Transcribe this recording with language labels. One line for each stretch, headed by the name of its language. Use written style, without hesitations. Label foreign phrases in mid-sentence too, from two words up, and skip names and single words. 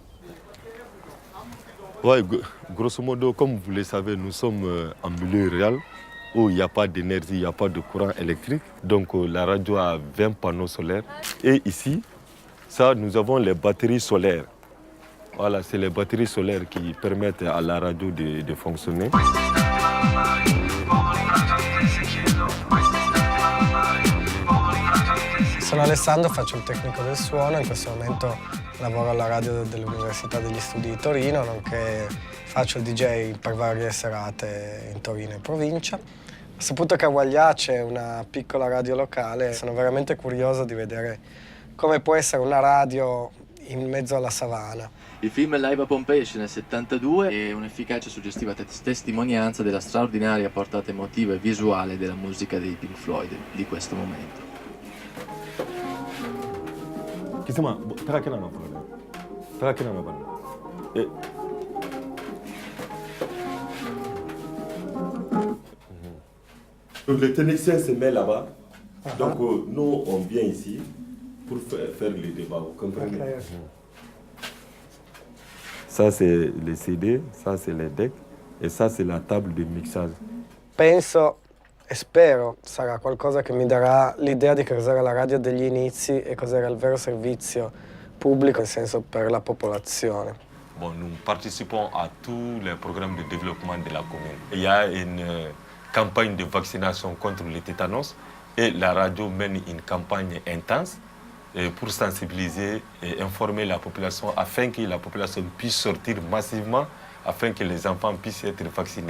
French: Ouais, grosso modo, comme vous le savez, nous sommes en milieu rural où il n'y a pas d'énergie, il n'y a pas de courant électrique. Donc la radio a 20 panneaux solaires. Et ici, nous avons les batteries solaires. Voilà, c'est les batteries solaires qui permettent à la radio de fonctionner.
Italian: Sono Alessandro, faccio il tecnico del suono, in questo momento lavoro alla radio dell'Università degli Studi di Torino, nonché faccio il DJ per varie serate in Torino e provincia. Ho saputo che a Walia c'è una piccola radio locale, sono veramente curioso di vedere come può essere una radio in mezzo alla savana. Il film Live a Pompei esce nel 72 e è un'efficace e suggestiva testimonianza della straordinaria portata emotiva e visuale della musica dei Pink Floyd di questo momento.
French: Donc le technicien se met là-bas, donc nous on vient ici pour faire le débat, vous comprenez? Okay. Ça c'est les CD, ça c'est les decks e ça c'est la table de mixage.
Italian: Penso e spero sarà qualcosa che mi darà l'idea di cos'era la radio degli inizi e cos'era il vero servizio pubblico, nel senso per la popolazione.
French: Bon, nous participons à tous les programmes de développement de la commune. Il y a une campagne de vaccination contre le tétanos et la radio mène une campagne intense pour sensibiliser et informer la population afin que la population puisse sortir massivement, afin que les enfants puissent être vaccinés.